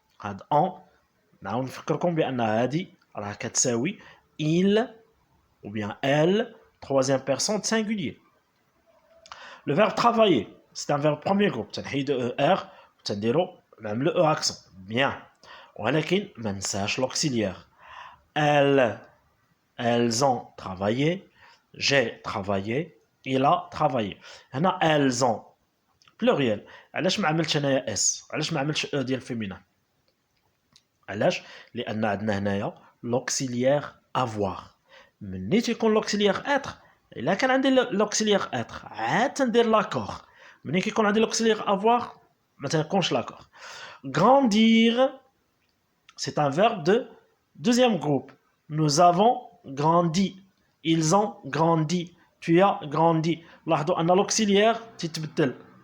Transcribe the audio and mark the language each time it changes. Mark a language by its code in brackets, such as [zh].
[ar] هاد on نعاود نفكركم بأن هادي راه كتساوي [fr] il ou bien elle [ar] troisième personne singulier. [fr] Le verbe travailler, c'est un verbe premier groupe. [ar] تنحيدو er وتنديرو نعملو [fr] e accent. Bien. [ar] ولكن ما ننساش l'auxiliaire. [fr] Elles ont travaillé. J'ai travaillé. Il a travaillé. هنا elles ont pluriel. [ar] علاش ما عملتش انايا اس علاش ما عملتش او ديال فيمينا علاش لان عندنا هنايا لوكسيليير افوار ملي تيكون لوكسيليير اتر الا كان عندي لوكسيليير اتر عاد تندير لاكور ملي كيكون عندي لوكسيليير افوار ما تنكونش لاكور [fr] grandir c'est un verbe de deuxième groupe nous avons grandi ils ont grandi tu as grandi [ar] لاحظوا ان لوكسيليير تتبدل